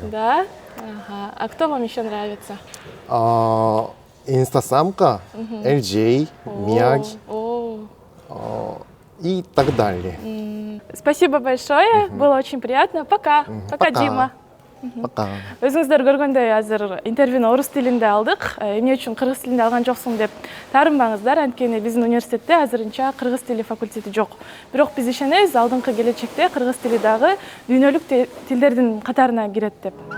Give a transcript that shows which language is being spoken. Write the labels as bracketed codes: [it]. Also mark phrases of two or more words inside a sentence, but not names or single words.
[ru] Да? Ага. А кто вам еще нравится? Инстасамка, LJ, Мияги и так далее. Спасибо большое, было очень приятно. Пока. Пока, Дима. Пока. [ky] Өзүңүздөр көргөндөй азыр интервьюну орус тилинде алдык. Эмне үчүн кыргыз тилинде алган жоксуң деп таарынбаңыздар, анткени биздин университетте азырынча кыргыз тили факультети жок. Бирок биз ишенебиз, алдыңкы келечекте кыргыз тили дагы дүйнөлүк тилдердин катарына кирет деп.